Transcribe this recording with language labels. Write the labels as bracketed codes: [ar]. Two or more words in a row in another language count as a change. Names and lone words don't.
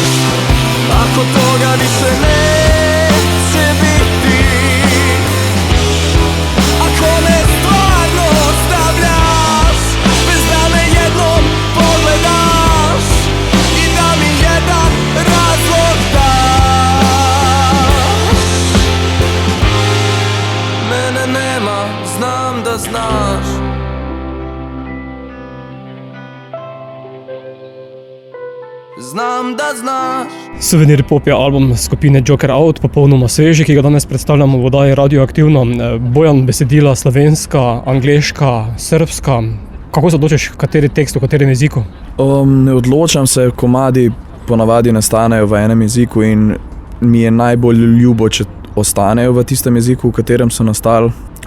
[sr] Ako toga više neće biti, ako me stvarno ostavljaš, bez da me jednom pogledaš i da mi jedan razlog daš. Mene nema, znam da znaš. Znam da znaš. [sl] Souvenir Pop je album skupine Joker Out, popolnoma sveži, ki ga danes predstavljamo v oddaji Radioaktivno. Bojan, besedila slovenska, angleška, srbska. Kako se odločiš, kateri tekst v katerem jeziku? Ne odločam se, komadi ponavadi nastanejo v enem jeziku in mi je najbolj ljubo, če ostanejo v tistem jeziku, v katerem so nastali.